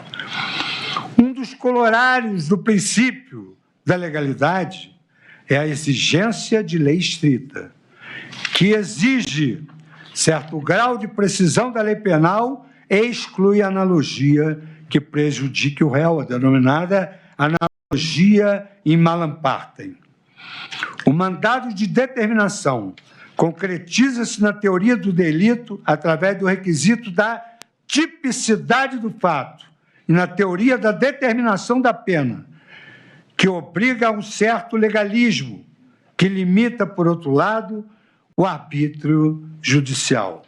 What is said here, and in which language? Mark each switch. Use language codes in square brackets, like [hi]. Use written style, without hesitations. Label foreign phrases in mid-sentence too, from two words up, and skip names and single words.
[pt] Um dos colorários do princípio da legalidade é a exigência de lei estrita, que exige certo grau de precisão da lei penal e exclui a analogia que prejudique o réu, a denominada analogia [la] in malam partem. [pt] O mandado de determinação concretiza-se na teoria do delito através do requisito da tipicidade do fato e na teoria da determinação da pena, que obriga a um certo legalismo, que limita, por outro lado, o arbítrio judicial.